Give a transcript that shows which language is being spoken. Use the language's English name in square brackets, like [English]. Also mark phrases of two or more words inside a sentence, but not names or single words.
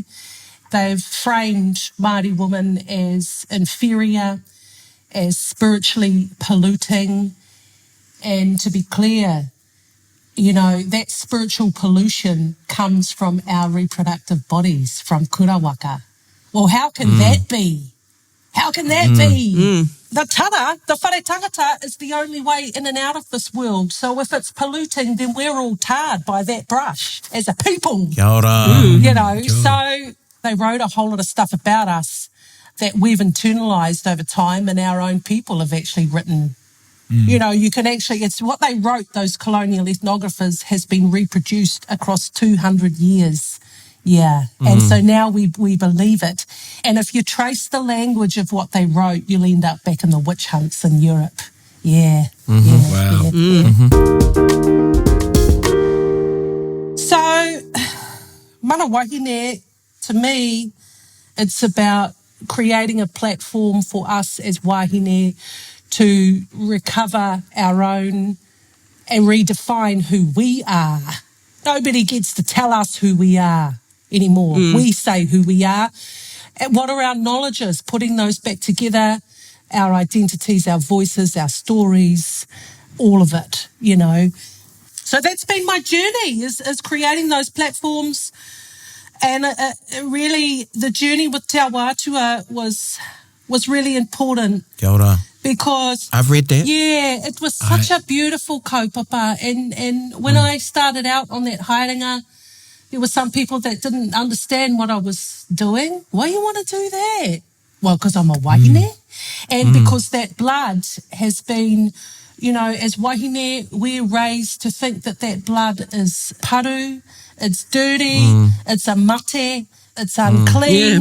[English] They've framed Māori women as inferior, as spiritually polluting. And to be clear, that spiritual pollution comes from our reproductive bodies, from kurawaka. Well, how can that be? How can that be? The tara, the [Māori] whare tangata, [English] is the only way in and out of this world. So if it's polluting, then we're all tarred by that brush as a people. [Māori] Kia ora. [English] So they wrote a whole lot of stuff about us that we've internalised over time, and our own people have actually written. You can actually, it's what they wrote, those colonial ethnographers, has been reproduced across 200 years Yeah, and so now we believe it. And if you trace the language of what they wrote, you'll end up back in the witch hunts in Europe. Yeah. Wow. So, [Māori] mana wahine, [English] to me, it's about creating a platform for us as wahine to recover our own and redefine who we are. Nobody gets to tell us who we are anymore. We say who we are. And what are our knowledges? Putting those back together, our identities, our voices, our stories, all of it, you know. So that's been my journey, is creating those platforms. And really, the journey with Te Awatua was really important. [Māori] Kia ora. [English] Because I've read that. yeah, it was such a beautiful kaupapa. And when I started out on that haerenga, there were some people that didn't understand what I was doing. Why you want to do that? Well, because I'm a wahine. And because that blood has been, you know, as wahine, we're raised to think that blood is paru, it's dirty, it's a mate, it's unclean,